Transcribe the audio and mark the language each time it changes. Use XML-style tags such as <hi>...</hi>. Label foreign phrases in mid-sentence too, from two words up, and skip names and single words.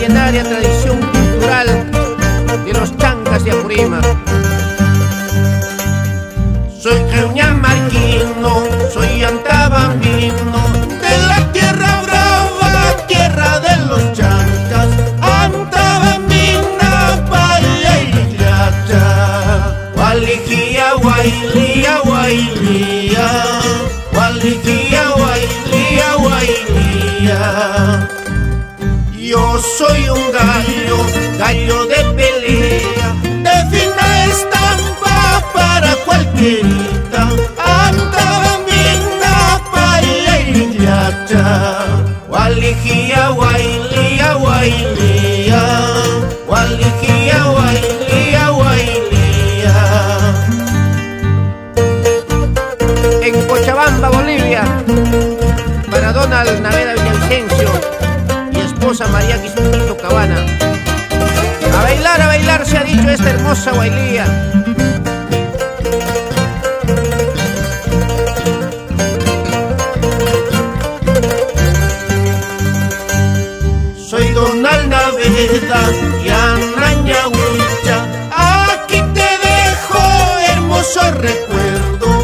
<es>legendaria tradición cultural de los chancas de Apurímac. Soy cañamarquino, soy antabambino, de la tierra brava, tierra de los chancas, antabambina, payayllacha. Gualijía, guailía, guailía, gualijía, guailía, guailía. Yo soy un gallo, gallo de pelea, de fina estampa para cualquierita, antabambina, payayllacha. Gualijía, guailía, guailía, gualijía, guailía, guailía. En Cochabamba, Bolivia, para Donald Naveda Villavicencio y esposa María Quisutito Cabana. A bailar se ha dicho esta hermosa guailía. Soy Donald Naveda y Anaña Huicha, aquí te dejo hermoso recuerdo.</es>